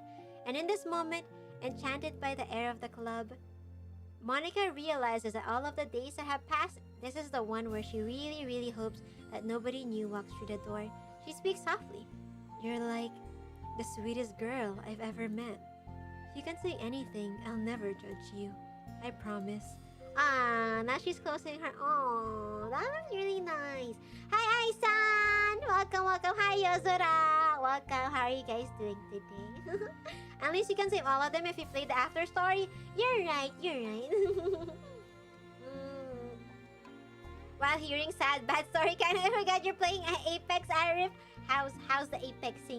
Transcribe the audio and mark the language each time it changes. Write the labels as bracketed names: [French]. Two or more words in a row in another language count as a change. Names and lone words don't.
[English] And in this moment, enchanted by the air of the club, Monica realizes that all of the days that have passed, this is the one where she really, really hopes that nobody new walks through the door. She speaks softly. You're like the sweetest girl I've ever met. You can say anything, I'll never judge you. I promise. Ah, now she's closing her... Oh, that was really nice. Hi, Aisan! Welcome. Hi, Yozora! welcome. How are you guys doing today? At least you can save all of them if you play the after story. You're right, you're right. While hearing sad, bad story, kind of forgot you're playing Apex, Arif. How's the Apexing?